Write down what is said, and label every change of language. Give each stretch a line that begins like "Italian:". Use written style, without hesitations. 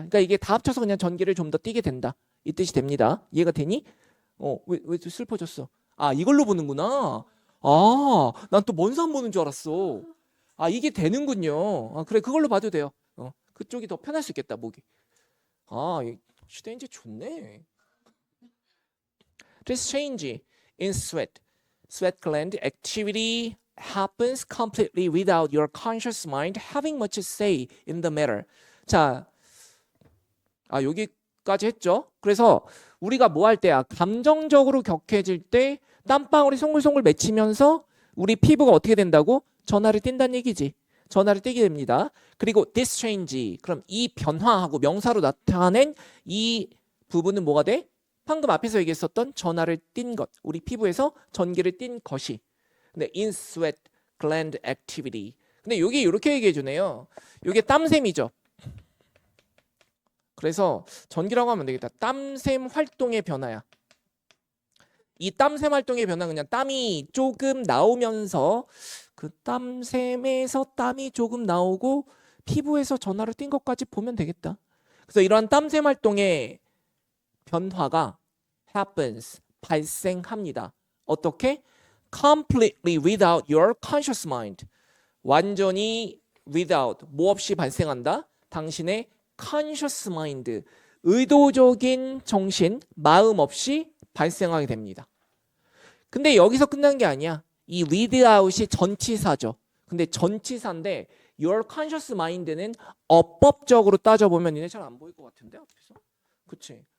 Korean: 그러니까 이게 다 합쳐서 그냥 전기를 좀 더 띠게 된다. 이 뜻이 됩니다. 이해가 되니? 왜 슬퍼졌어? 아, 이걸로 보는구나. 아, 난 또 먼산 보는 줄 알았어. 아, 이게 되는군요. 아, 그래, 그걸로 봐도 돼요. 그쪽이 더 편할 수 있겠다, 목이. 아, 시대 이제 좋네.
English: This change in sweat gland activity happens completely without your conscious mind having much say in the matter.
Korean: 자, 여기까지 했죠. 그래서 우리가 뭐 할 때야? 감정적으로 격해질 때 땀방울이 송글송글 맺히면서 우리 피부가 어떻게 된다고? 전하를 띈다는 얘기지. 전하를 띠게 됩니다. 그리고 this change, 그럼 이 변화하고 명사로 나타낸 이 부분은 뭐가 돼? 방금 앞에서 얘기했었던 전하를 띈 것, 우리 피부에서 전기를 띈 것이.
English: 근데 in sweat gland activity.
Korean: 근데 여기 이렇게 얘기해 주네요. 이게 땀샘이죠. 그래서 전기라고 하면 되겠다. 땀샘 활동의 변화야. 이 땀샘 활동의 변화는 그냥 땀이 조금 나오면서 그 땀샘에서 땀이 조금 나오고 피부에서 전하를 띈 것까지 보면 되겠다. 그래서 이러한 땀샘 활동의 변화가 happens, 발생합니다. 어떻게?
English: completely without your conscious mind.
Korean: 완전히 without, 뭐 없이 발생한다? 당신의 conscious mind, 의도적인 정신, 마음 없이 발생하게 됩니다. 근데 여기서 끝난 게 아니야. 이 without이 전치사죠. 근데 전치사인데 your conscious mind는 어법적으로 따져보면 니네 잘 안 보일 것 같은데 앞에서? 그치?